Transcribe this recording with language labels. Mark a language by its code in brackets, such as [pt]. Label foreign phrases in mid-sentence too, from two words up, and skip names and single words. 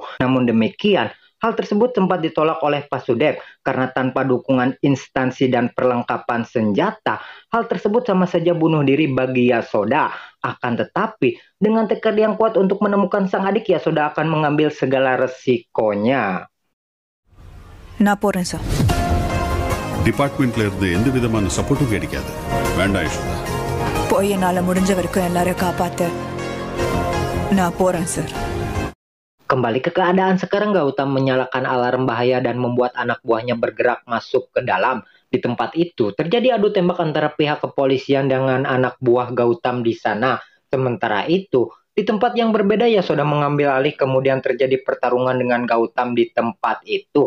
[id] Namun demikian, hal tersebut sempat ditolak oleh Pasudep karena tanpa dukungan instansi dan perlengkapan senjata, hal tersebut sama saja bunuh diri bagi Yasoda. Akan tetapi, dengan tekad yang kuat untuk menemukan sang adik, Yasoda akan mengambil segala resikonya. Naporan sir. [ta] டிபார்ட்மெண்ட்ல இருந்து எந்த விதமான சப்போர்ட்டும் கிடைக்காது. வேண்டாம் யசோதா. போய் என்னால முடிஞ்ச வரைக்கும் எல்லாரையும் காப்பாத்த நான் போறேன் சார். [id] Kembali ke keadaan sekarang, Gautam menyalakan alarm bahaya dan membuat anak buahnya bergerak masuk ke dalam. Di tempat itu terjadi adu tembak antara pihak kepolisian dengan anak buah Gautam di sana. Sementara itu, di tempat yang berbeda Yasoda mengambil alih kemudian terjadi pertarungan dengan Gautam di tempat itu.